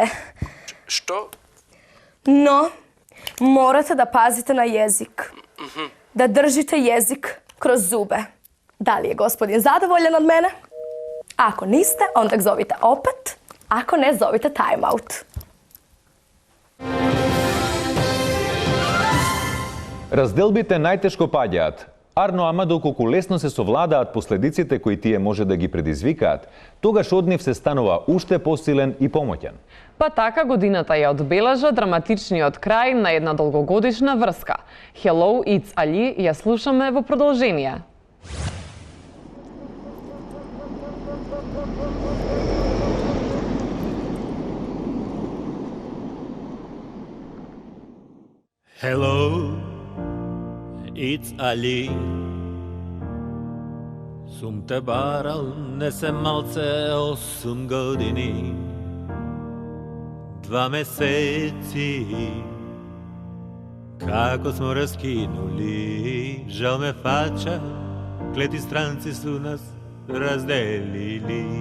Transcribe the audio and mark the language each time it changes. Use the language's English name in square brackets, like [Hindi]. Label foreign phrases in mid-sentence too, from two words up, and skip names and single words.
[Serbian] Što? No, morate da pazite na jezik. Da držite jezik kroz zube. Da li je gospodin zadovoljan od mene? Ako niste, onda ga zovite opet. Ako ne, zovite [English] time out. [Macedonian] Разделбите најтешко паѓаат. Арно ама доколку лесно се совладаат последиците кои тие може да ги предизвикаат, тогаш од нив се станува уште посилен и помоќен. Па така годината ја одбележа драматичниот крај на една долгогодишна врска. [English] Hello, it's Ali [Macedonian] ја слушаме во продолжение. [English] Hello, it's Ali. [Macedonian] Сум те барал, не се малце [Serbian] 8 години, 2 месеци, како смо раскинули, жал ме фача, клети странци су нас разделили.